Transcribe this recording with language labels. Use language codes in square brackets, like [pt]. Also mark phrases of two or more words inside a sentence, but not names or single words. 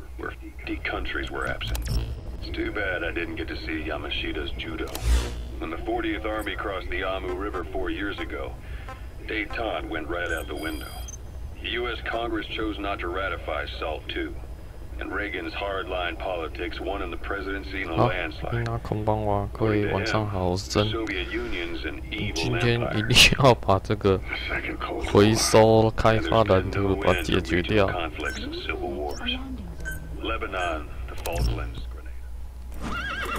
[en] Where 50 countries were absent. It's too bad I didn't get to see Yamashita's judo. When the 40th Army crossed the Amu River 4 years ago, détente went right out the window. The U.S. Congress chose not to ratify SALT II, and Reagan's hardline politics won in the presidency in a landslide. [ja] 大家こんばんは， [zh] 各位晚上好，我是真。 [en] Soviet Union's an evil [zh] 今天 [en] empire. [zh] 一定要把这个回收开发蓝图把它解决掉。 [en] Conflicts and civil wars. Lebanon, the Falklands grenade. 。